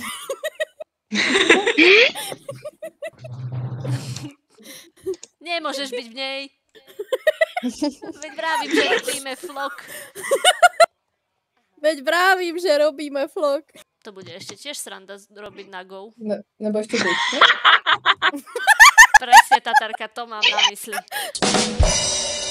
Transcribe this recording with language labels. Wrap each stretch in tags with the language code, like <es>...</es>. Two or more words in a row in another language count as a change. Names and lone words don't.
<sk>Nemôžeš byť v nej. Veď vravím, že robíme vlog. Veď vravím, že robíme vlog. To bude ešte tiež sranda robiť na go.</sk> <cs>Ne, nebo ještě bych, ne?</cs> <sk>Presne, Tatarka, to mám na mysli.</sk>